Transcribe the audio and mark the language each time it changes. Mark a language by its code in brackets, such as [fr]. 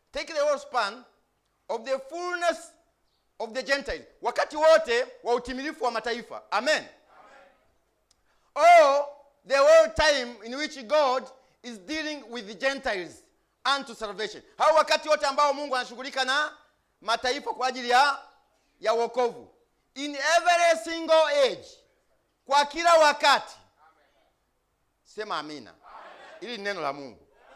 [en] Take the whole span of the fullness of the Gentiles. [sw] Wakati wote wa utimilifu wa mataifa. Amen. [en] Or the whole time in which God is dealing with the Gentiles unto salvation. [sw] Hao wakati wote ambao Mungu anashughulika na mataifa kwa ajili ya wokovu. [en] In every single age. [sw] Kwa kila wakati. Sema amina. Hili ni neno la Mungu.